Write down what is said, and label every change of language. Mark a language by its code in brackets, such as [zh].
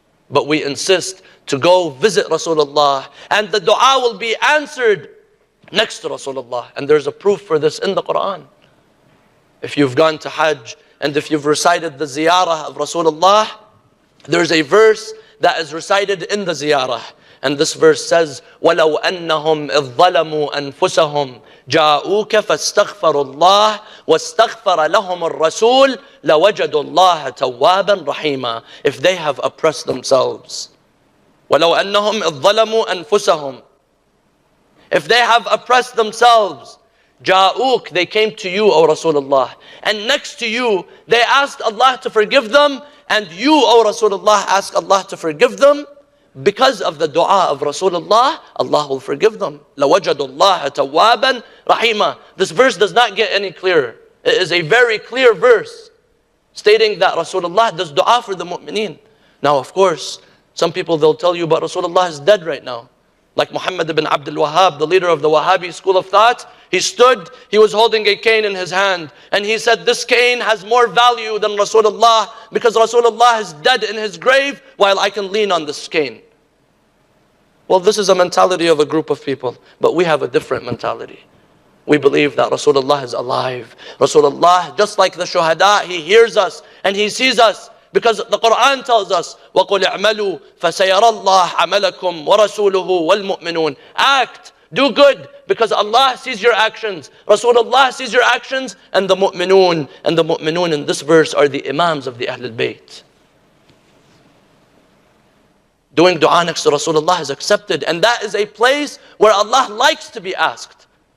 [en] But we insist to go visit Rasulullah, and the dua will be answered next to Rasulullah. And there's a proof for this in the Quran. If you've gone to Hajj and if you've recited the ziyarah of Rasulullah, there's a verse that is recited in the ziyarah. [ar] And this verse says, وَلَوْ أَنَّهُمْ إِذْ ظَلَمُوا أَنفُسَهُمْ جَاءُوكَ فَاسْتَغْفَرُوا اللَّهَ وَاسْتَغْفَرَ لَهُمُ الرَّسُولُ لَوَجَدُوا اللَّهَ تَوَّابًا رَحِيمًا. [en] If they have oppressed themselves. [ar] وَلَوْ أَنَّهُمْ إِذْ ظَلَمُوا أَنفُسَهُمْ. [en] If they have oppressed themselves, Ja'uk, they came to you, O Rasulullah. And next to you, they asked Allah to forgive them. And you, O Rasulullah, ask Allah to forgive them. because of the dua of Rasulullah, Allah will forgive them. [ar] لَوَجَدُوا اللَّهَ تَوَّابًا رَحِيمًا. [en] This verse does not get any clearer. It is a very clear verse stating that Rasulullah does dua for the mu'mineen. Now, of course, some people, they'll tell you, but Rasulullah is dead right now. Like Muhammad ibn Abdul Wahhab, the leader of the Wahhabi school of thought, he stood, he was holding a cane in his hand, and he said, this cane has more value than Rasulullah, because Rasulullah is dead in his grave, while I can lean on this cane. Well, this is a mentality of a group of people, but we have a different mentality. We believe that Rasulullah is alive. Rasulullah, just like the shuhada, he hears us and he sees us. [ar] Because the Quran tells us, وَقُلْ اعْمَلُوا فَسَيَرَى اللَّهُ عَمَلَكُمْ وَرَسُولُهُ وَالْمُؤْمِنُونَ. [en] Act, do good, because Allah sees your actions. Rasulullah sees your actions, and the mu'minun. And the mu'minun in this verse are the imams of the Ahlul Bayt. Doing dua next to Rasulullah is accepted, and that is a place where Allah likes to be asked.